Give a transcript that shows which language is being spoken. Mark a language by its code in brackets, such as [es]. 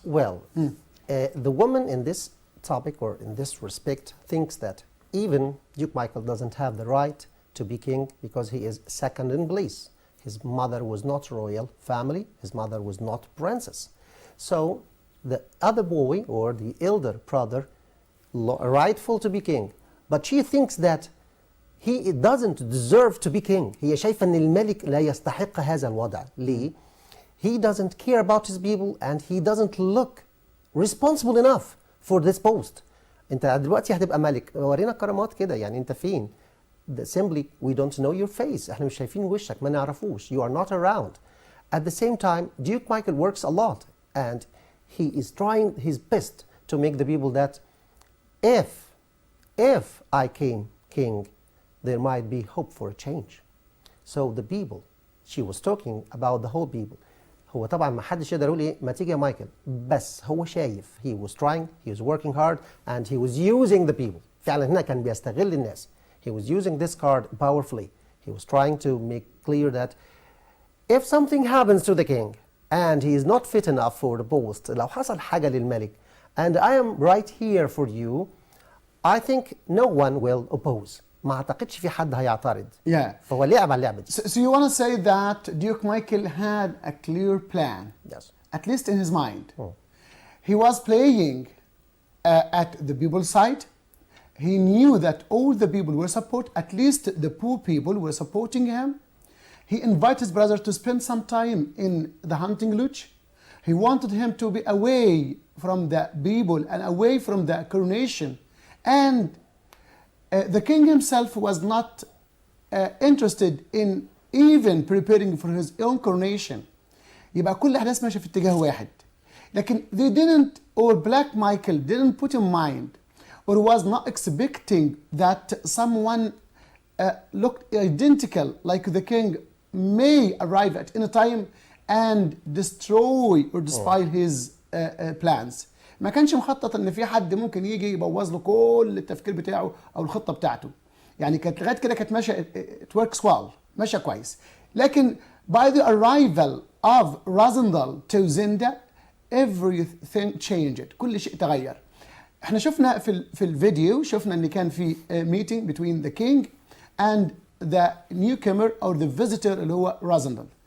[en] Well, the woman in this topic or in this respect thinks that even Duke Michael doesn't have the right to be king because he is second in place. His mother was not royal family, his mother was not princess. So the other boy or the elder brother rightful to be king, but she thinks that he doesn't deserve to be king. [ar] هي شايفة ان الملك لا يستحق هذا الوضع. [en] ليه؟ He doesn't care about his people and he doesn't look responsible enough for this post. [ar] انت دلوقتي هتبقى ملك، ورينا كرامات كده، يعني انت فين؟ [en] Simply we don't know your face. [ar] احنا مش شايفين وشك، ما نعرفوش. [en] You are not around. At the same time, Duke Michael works a lot and he is trying his best to make the people that if I came king, there might be hope for a change. So the people, she was talking about the whole people. [ar] هو طبعا ما حدش يقدر يقول ايه ما تيجي يا مايكل، بس هو شايف [en] he was trying, he was working hard and he was using the people. [ar] فعلا هنا كان بيستغل الناس. [en] He was using this card powerfully. He was trying to make clear that if something happens to the king and he is not fit enough for the post, [ar] لو حصل حاجة للملك [en] and I am right here for you, I think no one will oppose. [ar] ما اعتقدش في حد هيعترض. [en] Yeah. [ar] فهو لعب على اللعبة دي. [en] So you want to say that Duke Michael had a clear plan, Yes. at least in his mind. He was playing at the people's side. He knew that all the people were at least the poor people were supporting him. He invited his brother to spend some time in the hunting lodge. He wanted him to be away from the people and away from the coronation. And the king himself was not interested in even preparing for his own coronation. [ar] يبقى كل الأحداث ماشية في اتجاه واحد. [en] لكن they didn't, or Black Michael didn't put in mind or was not expecting that someone looked identical like the king may arrive at any time and destroy or despoil his plans. [ar] ما كانش مخطط ان في حد ممكن يجي يبوظ له كل التفكير بتاعه او الخطه بتاعته. يعني كانت لغايه كده كانت ماشيه [en] it works well، [ar] ماشيه كويس. [en] لكن by the arrival of Rosendal to Zenda everything changed. [ar] كل شيء تغير. احنا شفنا في الفيديو شفنا ان كان في [en] meeting between the king and the newcomer or the visitor [ar] اللي هو Rosendal.